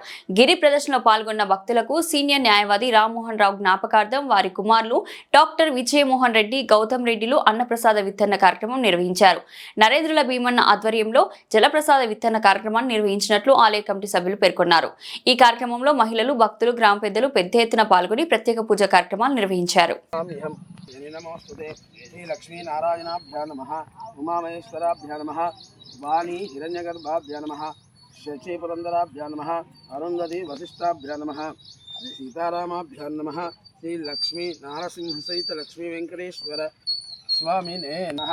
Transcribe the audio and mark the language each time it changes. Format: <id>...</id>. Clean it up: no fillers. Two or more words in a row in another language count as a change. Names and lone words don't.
<te>గిరి ప్రదర్శనలో పాల్గొన్న భక్తులకు సీనియర్ న్యాయవాది రామ్మోహన్ రావు జ్ఞాపకార్థం వారి కుమారులు డాక్టర్ విజయమోహన్ రెడ్డి, గౌతమ్ రెడ్డిలు అన్నప్రసాద విత్తన కార్యక్రమం నిర్వహించారు. నరేంద్రుల భీమన్న ఆధ్వర్యంలో జలప్రసాద విత్తన కార్యక్రమాన్ని నిర్వహించినట్లు ఆలయ కమిటీ సభ్యులు పేర్కొన్నారు. ఈ కార్యక్రమంలో మహిళలు, భక్తులు, గ్రామ పెద్దలు పెద్ద ఎత్తున పాల్గొని ప్రత్యేక పూజ కార్యక్రమాలు నిర్వహించారు.</te> <sa>श्री लक्ष्मी नारायणाभ्या नमः, उमामहेश्वराभ्या नमः, वाणी हिरण्यगर्भाभ्या नमः, शची पुरंदराभ्या नमः, अरुंधति वसिष्ठाभ्या नमः, श्री सीतारामाभ्या नमः, श्री लक्ष्मी नारसिंह सहित लक्ष्मी वेंकटेश्वर स्वामिने नमः।</sa>